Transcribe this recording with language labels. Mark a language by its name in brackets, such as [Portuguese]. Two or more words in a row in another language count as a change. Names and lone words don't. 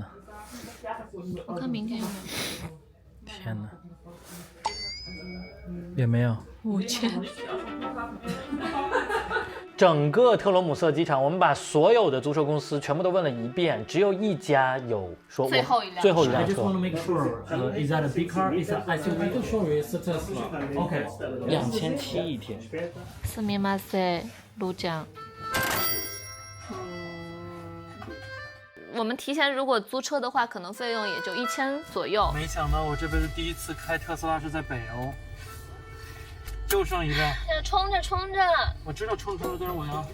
[Chinese] 我看明天有没有。天哪，也没有。 5000。整个特罗姆瑟机场，我们把所有的租车公司全部都问了一遍，只有一家有说最后一辆最后一辆 [English] I just [Chinese] 车 [English] want to make sure, is that a big car? Is that SUV? Sure, it's a Tesla. Okay. [Chinese] 2700一天。すみません，卢酱。我们提前如果租车的话，可能费用也就1000左右。没想到我这辈子第一次开特斯拉是在北欧。就剩一个。冲着冲着，我知道冲着，但是我要。